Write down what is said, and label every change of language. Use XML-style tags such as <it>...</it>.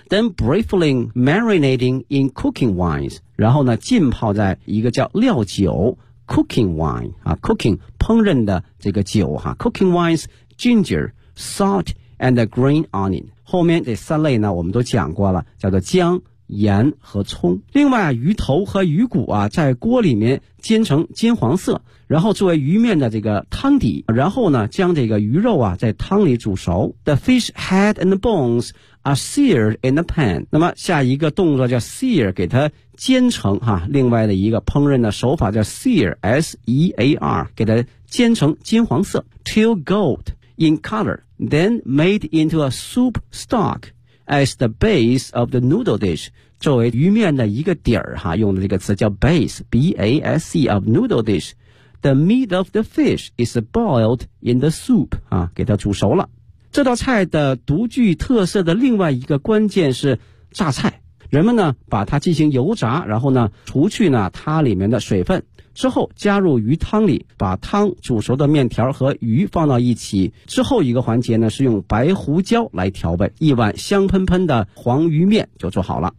<en>Then briefly marinating in cooking wines，</en> <zh>然后呢浸泡在一个叫料酒cooking wine 啊 ，cooking 烹饪的这个酒哈 ，</zh> <en>cooking wines ginger salt and green onion，</en> <zh>后面这三类呢，我们都讲过了，叫做姜、盐和葱。另外，鱼头和鱼骨啊，在锅里面煎成金黄色，然后作为鱼面的这个汤底，然后呢，将这个鱼肉啊在汤里煮熟。</zh> <en>The fish head and bones are seared in a pan。</en> <zh>那么下一个动作叫 sear， 给它煎成哈。另外的一个烹饪的手法叫 sear，s e a r， 给它煎成金黄色。</zh> <en>Till gold in color， then made into a soup stock。 As the base of the noodle dish，</en> <zh>作为鱼面的一个底儿哈，用的这个词叫</zh> <en>base， B A S E of noodle dish。 The meat of the fish is boiled in the soup，</en> <zh>啊，给它煮熟了。这道菜的独具特色的另外一个关键是榨菜，人们呢把它进行油炸，然后呢除去呢它里面的水分。之后加入鱼汤里，把汤煮熟的面条和鱼放到一起。之后一个环节呢，是用白胡椒来调味，一碗香喷喷的黄鱼面就做好了。</zh>